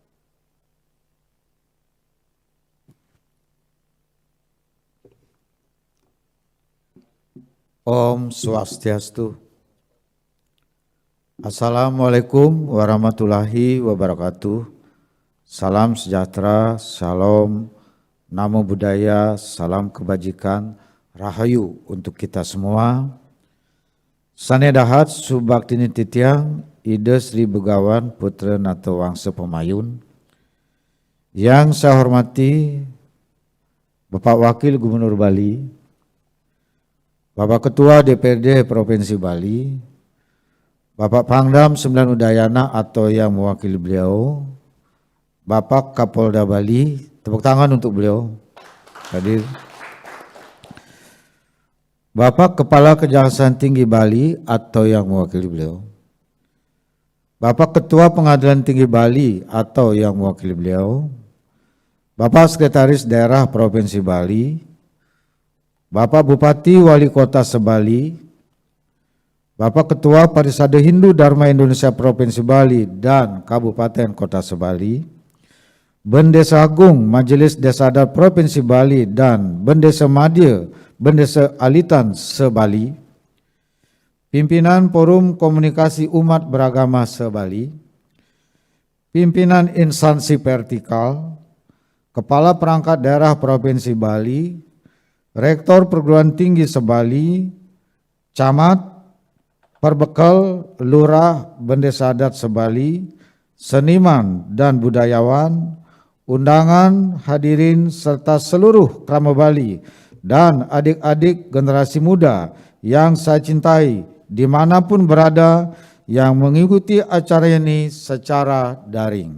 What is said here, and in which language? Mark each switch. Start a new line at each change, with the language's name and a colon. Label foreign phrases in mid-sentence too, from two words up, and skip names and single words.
Balinese: Om Swastiastu.
Arabic: السلام عليكم ورحمة الله وبركاته.
Indonesian: Salam sejahtera, shalom,
Pali: namo buddhaya,
Indonesian: salam kebajikan, rahayu untuk kita semua.
Balinese: Sanedahat subaktini titiang, ide Sri Begawan Putra Nato Wangsa Pemayun.
Indonesian: Yang saya hormati Bapak Wakil Gubernur Bali, Bapak Ketua DPRD Provinsi Bali, Bapak Pangdam 9 Udayana atau yang mewakili beliau, Bapak Kapolda Bali, tepuk tangan untuk beliau hadir. Bapak Kepala Kejaksaan Tinggi Bali atau yang mewakili beliau, Bapak Ketua Pengadilan Tinggi Bali atau yang mewakili beliau, Bapak Sekretaris Daerah Provinsi Bali, Bapak Bupati Wali Kota Sebali, Bapak Ketua Parisade Hindu Dharma Indonesia Provinsi Bali dan Kabupaten Kota Sebali, Bendesa Agung Majelis Desa Adat Provinsi Bali dan Bendesa Madya Bendesa Alitan Sebali, Pimpinan Forum Komunikasi Umat Beragama Sebali, Pimpinan Instansi Vertikal, Kepala Perangkat Daerah Provinsi Bali, Rektor Perguruan Tinggi Sebali, Camat, Perbekal, Lurah, Bendesa Adat Sebali, seniman dan budayawan, undangan, hadirin serta seluruh Krama Bali dan adik-adik generasi muda yang saya cintai dimanapun berada yang mengikuti acara ini secara daring.